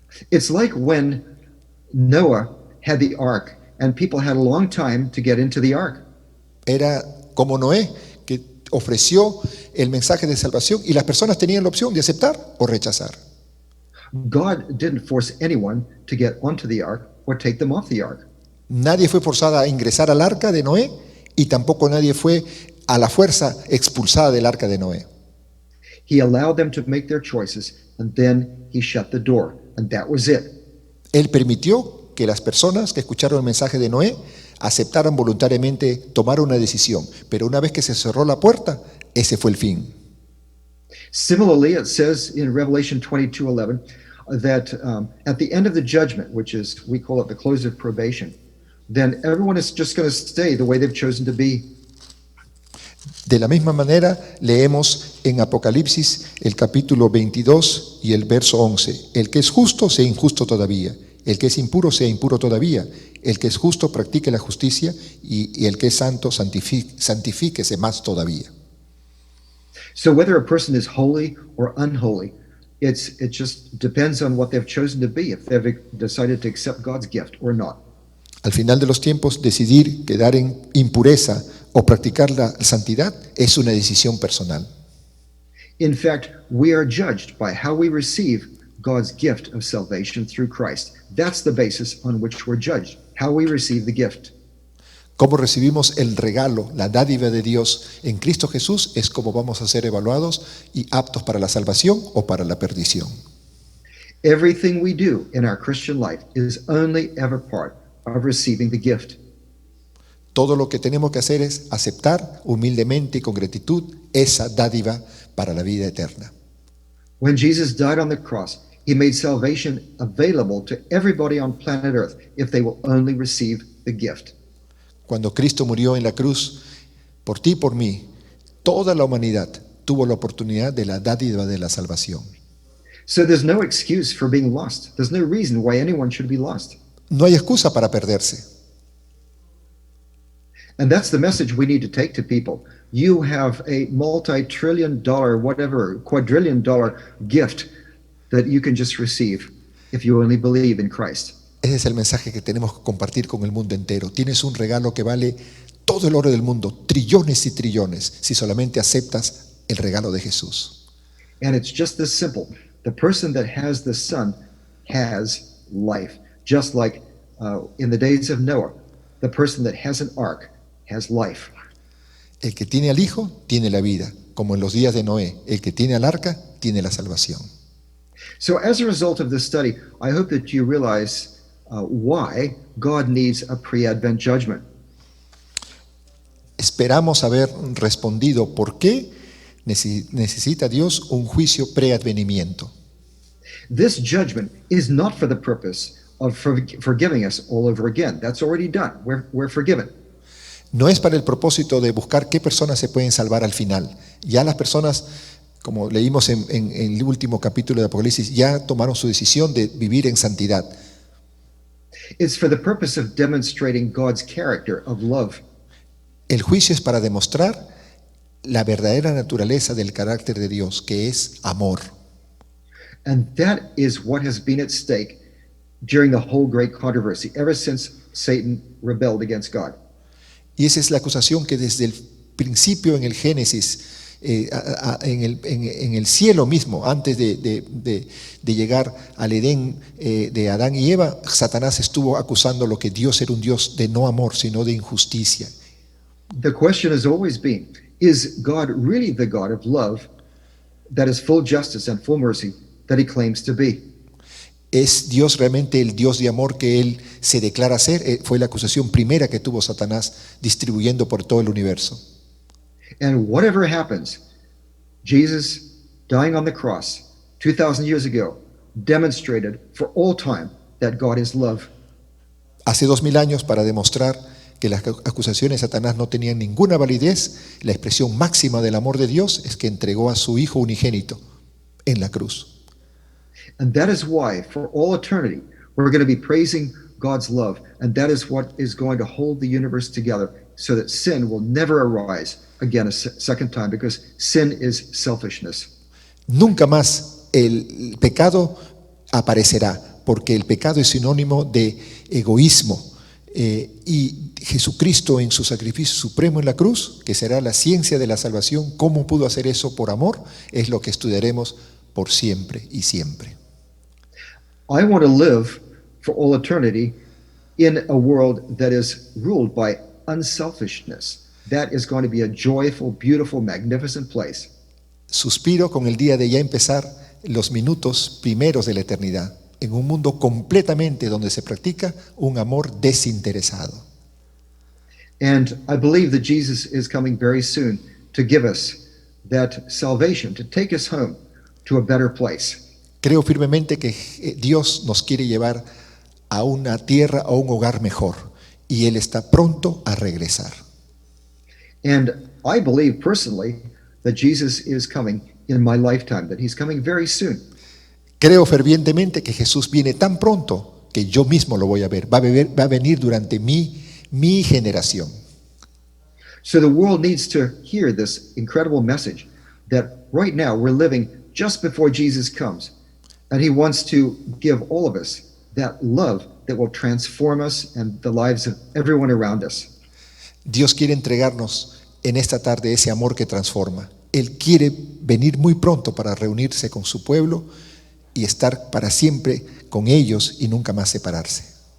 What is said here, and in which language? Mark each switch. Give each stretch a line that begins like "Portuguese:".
English: It's like when Noah had the ark and people had a long time to get into the ark.
Spanish: Era como Noé, que ofreció el mensaje de salvación y las personas tenían la opción de aceptar o rechazar.
English: God didn't force anyone to get onto the ark or take them off the ark.
Spanish: Nadie fue forzada a ingresar al arca de Noé y tampoco nadie fue a la fuerza expulsada del arca de Noé.
English: He allowed them to make their choices and then he shut the door and that was it.
Spanish: Él permitió que las personas que escucharon el mensaje de Noé aceptaran voluntariamente tomar una decisión, pero una vez que se cerró la puerta, ese fue el fin.
English: Similarly, it says in Revelation 22:11 that at the end of the judgment, which is, we call it the close of probation, then everyone is just going to stay the way they've chosen to be.
Spanish: De la misma manera, leemos en Apocalipsis el capítulo 22 y el verso 11. El que es justo sea injusto todavía, el que es impuro sea impuro todavía, el que es justo practique la justicia y el que es santo santifíquese más todavía.
English: So whether a person is holy or unholy, it just depends on what they've chosen to be, if they've decided to accept God's gift or not.
Spanish: Al final de los tiempos, decidir quedar en impureza o practicar la santidad es una decisión personal.
English: In fact, we are judged by how we receive God's gift of salvation through Christ. That's the basis on which we're judged, how we receive the gift.
Spanish: Cómo recibimos el regalo, la dádiva de Dios en Cristo Jesús es como vamos a ser evaluados y aptos para la salvación o para la perdición.
English: Everything we do in our Christian life is only ever part of receiving the gift.
Spanish: Todo lo que tenemos que hacer es aceptar humildemente y con gratitud esa dádiva para la vida eterna.
English: When Jesus died on the cross, he made salvation available to everybody on planet Earth if they will only receive the gift.
Spanish: Cuando Cristo murió en la cruz, por ti y por mí, toda la humanidad tuvo la oportunidad de la dádiva de la salvación.
English: So there's no excuse for being lost. There's no reason why anyone should be lost.
Spanish: No hay excusa para perderse.
English: And that's the message we need to take to people. You have a multi-trillion dollar, whatever, quadrillion dollar gift that you can just receive if you only believe in Christ.
Spanish: Ese es el mensaje que tenemos que compartir con el mundo entero. Tienes un regalo que vale todo el oro del mundo, trillones y trillones, si solamente aceptas el regalo de Jesús.
English: And it's just this simple. The person that has the Son has life. Just like in the days of Noah, the person that has an ark has life.
Spanish: El que tiene al Hijo tiene la vida, como en los días de Noé. El que tiene al arca tiene la salvación.
English: So as a result of this study, I hope that you realize why God needs a pre-Advent judgment.
Spanish: Esperamos haber respondido por qué necesita Dios un juicio preadvenimiento.
English: This judgment is not for the purpose of forgiving us all over again. That's already done. We're forgiven.
Spanish: No es para el propósito de buscar qué personas se pueden salvar al final. Ya las personas, como leímos en el último capítulo de Apocalipsis, ya tomaron su decisión de vivir en santidad.
English: It's for the purpose of demonstrating God's character of love.
Spanish: El juicio es para demostrar la verdadera naturaleza del carácter de Dios, que es amor.
English: And that is what has been at stake during the whole great controversy, ever since Satan rebelled against God.
Spanish: Y esa es la acusación que desde el principio en el Génesis, en el cielo mismo, antes de llegar al Edén de Adán y Eva, Satanás estuvo acusando lo que Dios era un Dios de no amor, sino de injusticia.
English: The question has always been, is God really the God of love that is full justice and full mercy that he claims to be?
Spanish: ¿Es Dios realmente el Dios de amor que Él se declara ser? Fue la acusación primera que tuvo Satanás distribuyendo por todo el universo.
English: And whatever happens, Jesus dying on the cross 2,000 years ago demonstrated for all time that God is love.
Spanish: Hace 2000 años, para demostrar que las acusaciones de Satanás no tenían ninguna validez, la expresión máxima del amor de Dios es que entregó a su Hijo unigénito en la cruz.
English: And that is why, for all eternity, we're going to be praising God's love. And that is what is going to hold the universe together so that sin will never arise again a second time, because sin is selfishness.
Spanish: Nunca más el pecado aparecerá, porque el pecado es sinónimo de egoísmo. Y Jesucristo en su sacrificio supremo en la cruz, que será la ciencia de la salvación, cómo pudo hacer eso por amor, es lo que estudiaremos por siempre y siempre.
English: I want to live for all eternity in a world that is ruled by unselfishness. That is going to be a joyful, beautiful, magnificent place.
Spanish: Suspiro con el día de ya empezar los minutos primeros de la eternidad, en un mundo completamente donde se practica un amor desinteresado.
English: And I believe that Jesus is coming very soon to give us that salvation, to take us home to a better place.
Spanish: Creo firmemente que Dios nos quiere llevar a una tierra, a un hogar mejor, y Él está pronto a regresar.
English: And I believe personally that Jesus is coming in my lifetime, that he's coming very soon.
Spanish: Creo fervientemente que Jesús viene tan pronto que yo mismo lo voy a ver. Va a venir durante mi generación.
English: So the world needs to hear this incredible message that right now we're living just before Jesus comes. And he wants to give all of us that love that will transform us and the lives of everyone around us.
Spanish: Dios quiere entregarnos en esta tarde ese amor que transforma. Él quiere venir muy pronto para reunirse con su pueblo y estar para siempre con ellos y nunca más separarse.